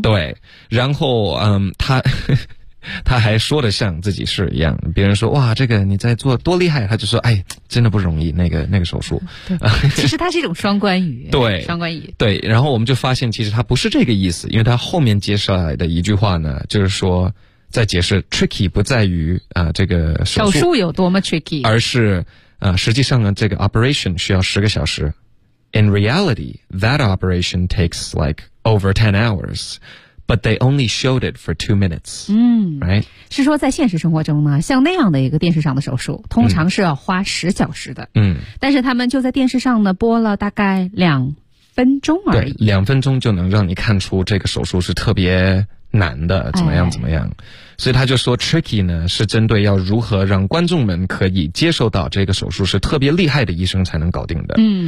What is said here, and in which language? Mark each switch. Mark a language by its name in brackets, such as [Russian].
[Chinese] 对，然后他还说的像自己是一样，别人说哇，这个你在做多厉害，他就说哎，真的不容易，那个手术。对，其实他是一种双关语。对，双关语。对，然后我们就发现其实他不是这个意思，因为他后面接下来的一句话呢，就是说在解释 tricky 不在于这个手术有多么 tricky，而是实际上呢，这个 operation 需要十个小时。 [English] In reality, that operation takes like over 10 hours, but they only showed it for 2 minutes. Right? [Chinese] 是说在现实生活中呢，像那样的一个电视上的手术，通常是要花十小时的。但是他们就在电视上呢，播了大概2分钟而已。对，2分钟就能让你看出这个手术是特别难的，怎么样怎么样。所以他就说 tricky 呢，是针对要如何让观众们可以接受到这个手术是特别厉害的医生才能搞定的。